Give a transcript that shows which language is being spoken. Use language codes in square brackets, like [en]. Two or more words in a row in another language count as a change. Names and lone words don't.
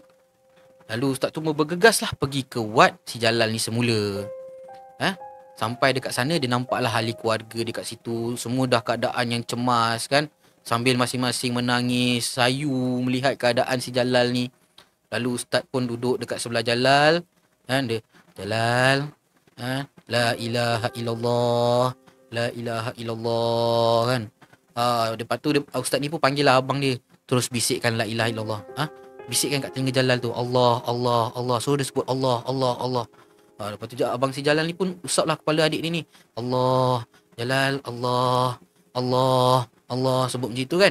[ms] Lalu ustaz tu bergegas lah pergi ke wad si Jalal ni semula. Sampai dekat sana dia nampaklah ahli keluarga dekat situ. Semua dah keadaan yang cemas kan. Sambil masing-masing menangis, sayu melihat keadaan si Jalal ni. Lalu ustaz pun duduk dekat sebelah Jalal. Dia, Jalal, [ar] لا إله إلا الله، لا إله إلا الله kan. [ms] Lepas tu ustaz ni pun panggil lah abang dia. Terus bisikkan [ar] لا إله إلا الله. [ms] Bisikkan kat telinga Jalal tu, Allah, Allah, Allah. So dia sebut Allah, Allah, Allah. Lepas tu abang si Jalal ni pun usaplah kepala adik dia ni. Allah, Jalal, Allah, Allah, Allah, sebut macam tu kan.